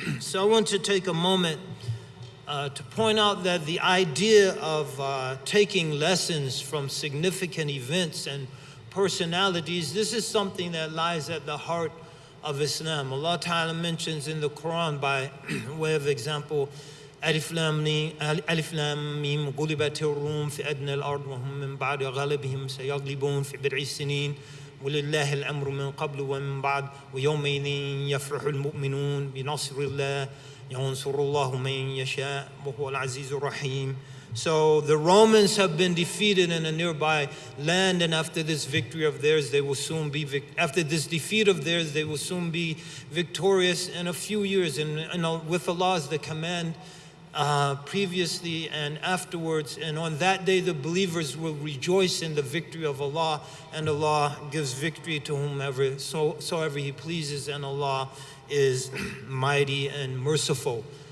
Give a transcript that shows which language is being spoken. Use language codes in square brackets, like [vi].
[en] So I want to take a moment to point out that the idea of taking lessons from significant events and personalities, this is something that lies at the heart of Islam. Allah Ta'ala mentions in the Quran, by way of example, [ar] ألف لام ميم غلبت الروم في أدنى الأرض وهم من بعد غلبهم سيغلبون في بضع سنين ولله الأمر من قبل ومن بعد ويومئذ يفرح المؤمنون بنصر الله ينصر الله من يشاء وهو العزيز الرحيم. [en] So the Romans have been defeated in a nearby land, and after this victory of theirs, they will soon be after this defeat of theirs, they will soon be victorious in a few years. And with Allah's the command previously and afterwards, and on that day the believers will rejoice in the victory of Allah, and Allah gives victory to whomever soever He pleases, and Allah is mighty and merciful.